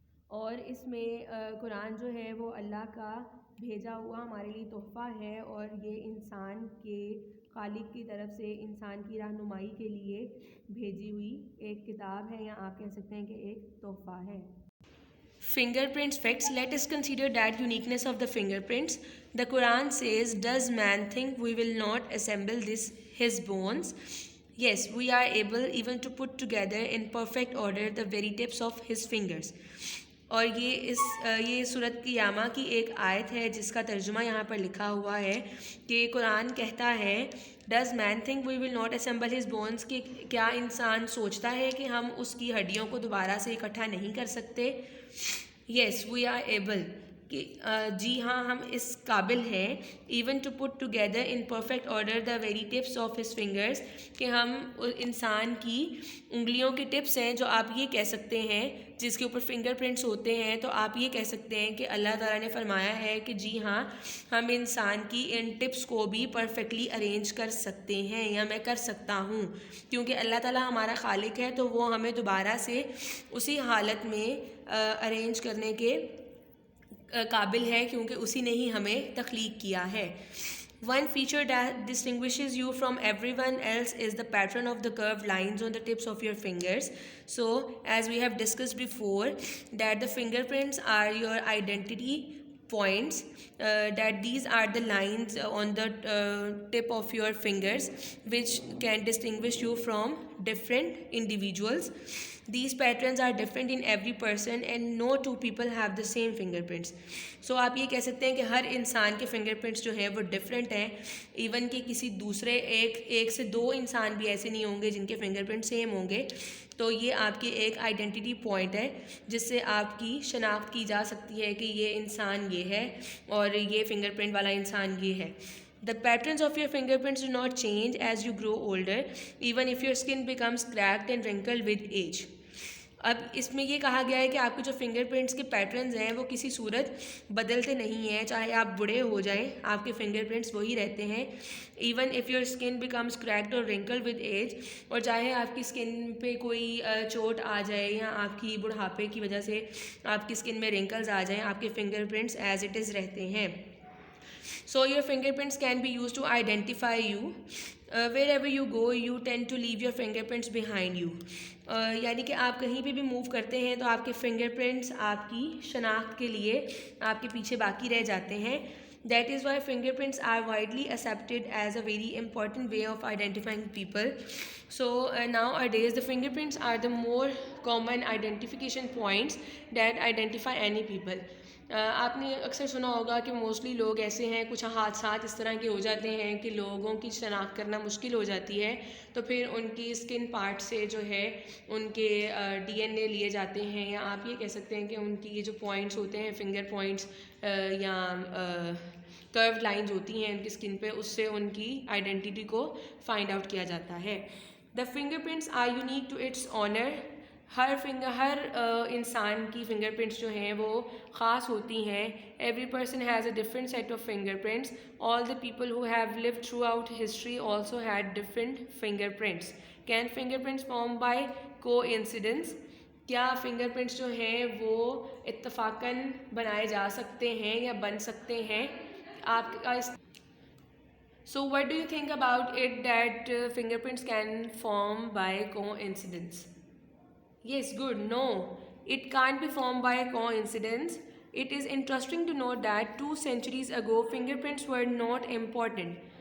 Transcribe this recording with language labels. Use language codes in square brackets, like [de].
[ur] اور اس میں قرآن جو ہے وہ اللہ کا بھیجا ہوا ہمارے لیے تحفہ ہے، اور یہ انسان کے خالق کی طرف سے انسان کی رہنمائی کے لیے بھیجی ہوئی ایک کتاب ہے، یا آپ کہہ سکتے ہیں کہ ایک تحفہ ہے. [en] Fingerprints facts. Let us consider that uniqueness of the fingerprints. The Quran says, "Does man think we will not assemble his bones? Yes, we are able even to put together in perfect order the very tips of his fingers." [ur] اور یہ سورۃ قیامہ کی ایک آیت ہے جس کا ترجمہ یہاں پر لکھا ہوا ہے کہ قرآن کہتا ہے [en] does mean think we will not assemble his bonus, [ur] کہ کیا انسان سوچتا ہے کہ ہم اس کی ہڈیوں کو دوبارہ سے اکٹھا نہیں کر سکتے. [en] yes we are able, [ur] کہ جی ہاں ہم اس قابل ہیں، [en] even to put together in perfect order the very tips of his fingers, [ur] کہ ہم انسان کی انگلیوں کے ٹپس ہیں جو آپ یہ کہہ سکتے ہیں جس کے اوپر فنگر پرنٹس ہوتے ہیں، تو آپ یہ کہہ سکتے ہیں کہ اللہ تعالیٰ نے فرمایا ہے کہ جی ہاں ہم انسان کی ان ٹپس کو بھی پرفیکٹلی ارینج کر سکتے ہیں، یا میں کر سکتا ہوں، کیونکہ اللہ تعالیٰ ہمارا خالق ہے تو وہ ہمیں دوبارہ سے اسی حالت میں ارینج کرنے کے قابل ہے، کیونکہ اسی نے ہی ہمیں تخلیق کیا ہے. [en] One feature that distinguishes you from everyone else is the pattern of the curved lines on the tips of your fingers. So, as we have discussed before, that the fingerprints are your identity points, that these are the lines on the tip of your fingers which can distinguish you from different individuals. These patterns are different in every person and no two people have the same fingerprints. [ur] So آپ یہ کہہ سکتے ہیں کہ ہر انسان کے finger prints جو ہیں وہ ڈفرینٹ ہیں، ایون کہ کسی دوسرے ایک سے دو انسان بھی ایسے نہیں ہوں گے جن کے فنگر پرنٹ سیم ہوں گے. تو یہ آپ کی ایک آئیڈینٹی پوائنٹ ہے جس سے آپ کی شناخت کی جا سکتی ہے کہ یہ انسان یہ ہے اور یہ فنگر پرنٹ والا انسان یہ ہے. [en] The patterns of your fingerprints do not change as you grow older, even if your skin becomes cracked and wrinkled with age. [ur] اب اس میں یہ کہا گیا ہے کہ آپ کے جو فنگر پرنٹس کے پیٹرنز ہیں وہ کسی صورت بدلتے نہیں ہیں، چاہے آپ بوڑھے ہو جائیں آپ کے فنگر پرنٹس وہی رہتے ہیں. [en] even if your skin becomes cracked اور wrinkled with age, [ur] اور چاہے آپ کی اسکن پہ کوئی چوٹ آ جائے یا آپ کی بڑھاپے کی وجہ سے آپ کی اسکن میں رنکلز آ جائیں، آپ کے finger prints as it is رہتے ہیں. [en] So your fingerprints can be used to identify you. Wherever you go, you tend to leave your fingerprints behind you. [ur] یعنی کہ آپ کہیں پہ بھی موو کرتے ہیں تو آپ کے فنگر پرنٹس آپ کی شناخت کے لیے آپ کے پیچھے باقی رہ جاتے ہیں. [en] That is why fingerprints are widely accepted as a very important way of identifying people. So nowadays the fingerprints are the more common identification points that identify any people. [ur] آپ نے اکثر سنا ہوگا کہ موسٹلی لوگ ایسے ہیں، کچھ حادثات اس طرح کے ہو جاتے ہیں کہ لوگوں کی شناخت کرنا مشکل ہو جاتی ہے، تو پھر ان کی اسکن پارٹ سے جو ہے ان کے DNA لیے جاتے ہیں، یا آپ یہ کہہ سکتے ہیں کہ ان کی یہ جو پوائنٹس ہوتے ہیں، فنگر پوائنٹس یا کرو لائنز ہوتی ہیں ان کی اسکن پہ، اس سے ان کی آئیڈینٹی کو فائنڈ آؤٹ کیا جاتا ہے. [en] The fingerprints are unique to its owner. [ur] ہر انسان کی فنگر پرنٹس جو ہیں وہ خاص ہوتی ہیں. [en] Every person has a different set of fingerprints. All the people who have lived throughout history also had different fingerprints. Can fingerprints form by coincidence? [ur] کیا finger prints جو ہیں وہ اتفاقاً بنائے جا سکتے ہیں یا بن سکتے ہیں؟ آپ کا [en] So what do you think about it that fingerprints can form by coincidence? Yes, good. No, it can't be formed by coincidence. It is interesting to note that 2 centuries ago fingerprints were not important.